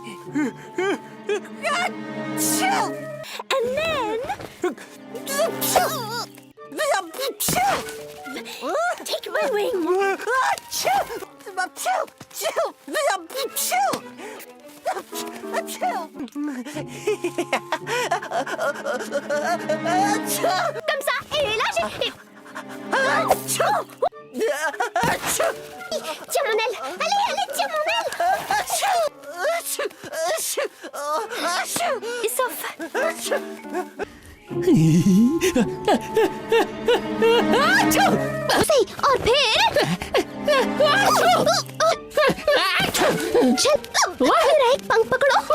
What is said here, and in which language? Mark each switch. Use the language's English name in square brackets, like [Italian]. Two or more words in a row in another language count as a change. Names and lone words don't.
[English] And then... Take my wing. [French] Comme ça, et là j'ai... Tiens mon aile. Allez, allez, tiens mon aile. Et sauf... [Hindi] सही और फिर फिर एक पंख पकड़ो